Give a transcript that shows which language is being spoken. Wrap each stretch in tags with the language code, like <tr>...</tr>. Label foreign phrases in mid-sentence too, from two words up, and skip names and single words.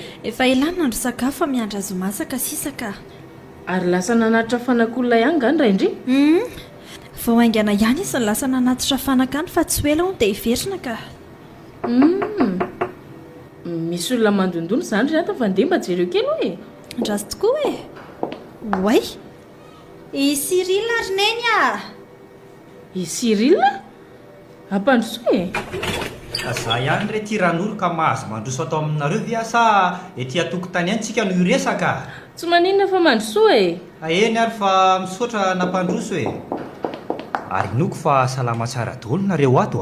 <mg>efa ilana andro sakafo fa miandra azo masaka sisaka ary lasa nanatitra fanakolona ihany ngany ray indry vao aingana ihany izy ny lasa nanatitra fanaka any fa tsy ho ela ho dia hiverina ka misy olona mandondony zany ry ata fa ndeha mba jereo kely hoe andrasy tokoa way i Cyril ary neny i Cyril ampandroso za ihany re ty ran'olo ka mahazo mandroso atao aminareo ve asa ety atokotany any tsika no iresaka tsy maninona fa mandroso eny ary fa misaotra nampandroso ary noko fa salama tsara daholo nareo ato</mg>